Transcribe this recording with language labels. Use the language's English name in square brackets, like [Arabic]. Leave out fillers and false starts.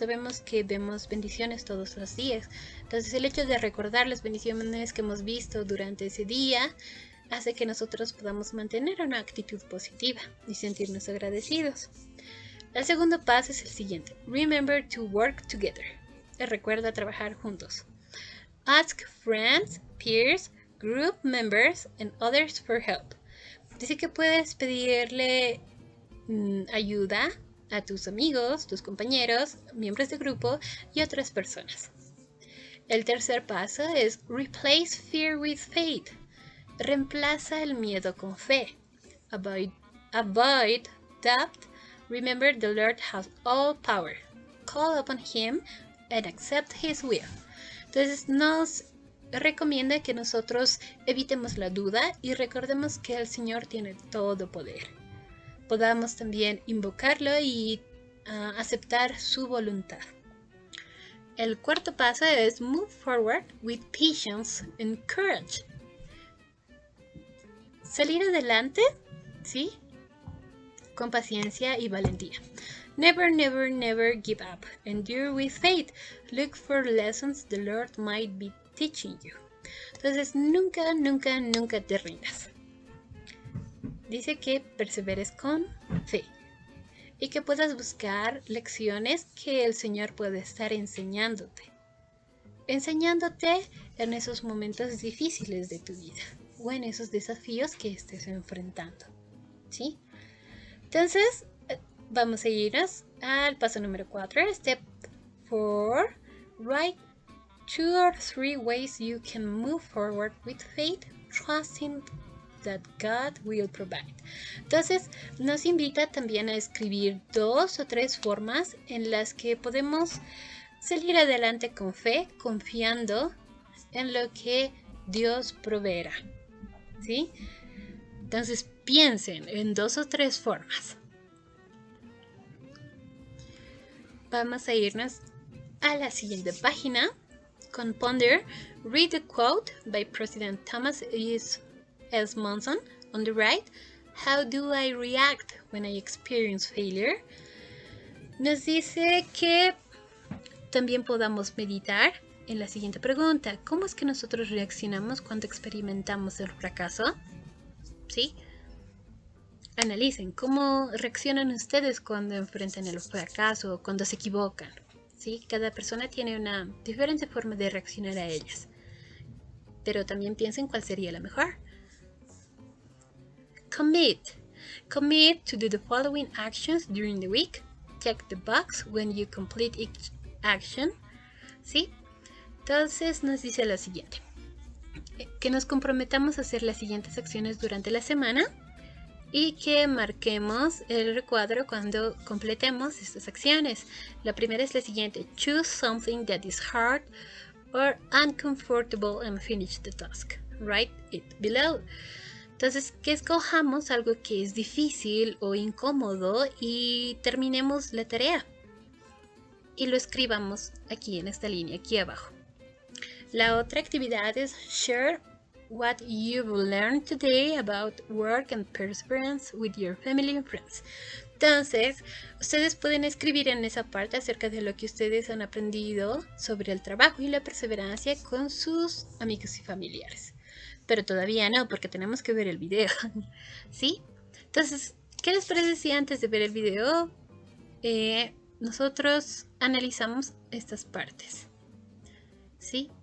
[Spanish] Sabemos que vemos bendiciones todos los días. Entonces el hecho de recordar las bendiciones que hemos visto durante ese día hace que nosotros podamos mantener una actitud positiva y sentirnos agradecidos. El segundo paso es el siguiente: [English] remember to work together. [Spanish] Recuerda trabajar juntos. [English] Ask friends, peers, group members and others for help. [Spanish] Dice que puedes pedirle ayuda a tus amigos, tus compañeros, miembros de grupo y otras personas. El tercer paso es [English] replace fear with faith. [Spanish] Reemplaza el miedo con fe. [English] Avoid doubt. Remember the Lord has all power. Call upon Him and accept His will. [Spanish] Entonces nos recomienda que nosotros evitemos la duda y recordemos que el Señor tiene todo poder. Podamos también invocarlo y aceptar su voluntad. El cuarto paso es [English] move forward with patience and courage. [Spanish] Salir adelante, ¿sí? Con paciencia y valentía. [English] Never, never, never give up. Endure with faith. Look for lessons the Lord might be teaching you. [Spanish] Entonces, nunca, nunca, nunca te rindas. Dice que perseveres con fe y que puedas buscar lecciones que el Señor puede estar enseñándote en esos momentos difíciles de tu vida o en esos desafíos que estés enfrentando, ¿sí? Entonces, vamos a irnos al paso número 4, [English] step 4, write 2 or 3 ways you can move forward with faith, trusting that God will provide. [Spanish] Entonces nos invita también a escribir 2 o 3 formas en las que podemos salir adelante con fe, confiando en lo que Dios proveerá, ¿sí? Entonces piensen en 2 o 3 formas. Vamos a irnos a la siguiente página con Ponder. [English] Read the quote by President Thomas S. Monson on the right. How do I react when I experience failure? [Spanish] Nos dice que también podamos meditar en la siguiente pregunta. ¿Cómo es que nosotros reaccionamos cuando experimentamos el fracaso? ¿Sí? Analicen cómo reaccionan ustedes cuando enfrentan el fracaso o cuando se equivocan. ¿Sí? Cada persona tiene una diferente forma de reaccionar a ellas. Pero también piensen cuál sería la mejor. [English] Commit. Commit to do the following actions during the week. Check the box when you complete each action. [Spanish] ¿Sí? Entonces nos dice lo siguiente. Que nos comprometamos a hacer las siguientes acciones durante la semana y que marquemos el recuadro cuando completemos estas acciones. La primera es la siguiente. [English] Choose something that is hard or uncomfortable and finish the task. Write it below. [Spanish] Entonces, que escojamos algo que es difícil o incómodo y terminemos la tarea. Y lo escribamos aquí en esta línea, aquí abajo. La otra actividad es [English] share what you've learned today about work and perseverance with your family and friends. [Spanish] Entonces, ustedes pueden escribir en esa parte acerca de lo que ustedes han aprendido sobre el trabajo y la perseverancia con sus amigos y familiares. Pero todavía no, porque tenemos que ver el video. ¿Sí? Entonces, ¿qué les parece si antes de ver el video nosotros analizamos estas partes? ¿Sí?